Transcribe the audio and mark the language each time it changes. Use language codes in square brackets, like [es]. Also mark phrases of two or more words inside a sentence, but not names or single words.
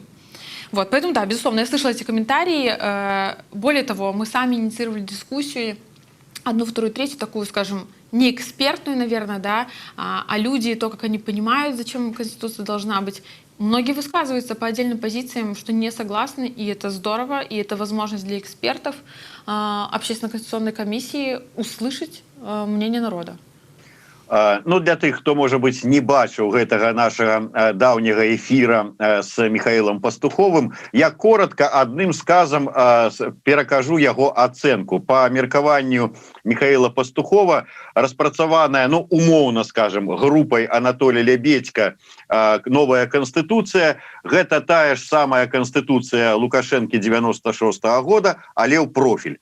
[ru] Вот, поэтому, да, безусловно, я слышала эти комментарии. Более того, мы сами инициировали дискуссию, одну, вторую, третью, такую, скажем, не экспертную, наверное, да, а люди, то, как они понимают, зачем Конституция должна быть. Многие высказываются по отдельным позициям, что не согласны, и это здорово, и это возможность для экспертов Общественно-конституционной комиссии услышать мнение народа. [be] Ну, для тых, хто, можа быць, не бачыў гэтага нашага даўняга эфира с Михаилом Пастуховым, я коротко адным сказам перакажу яго ацэнку. По меркаванню Михаила Пастухова распрацаваная, ну, умоўна, скажем, группой Анатолия Лебедька новая Конституция, гэта тая ж самая Конституция Лукашенко 96-го года, але ў профиль.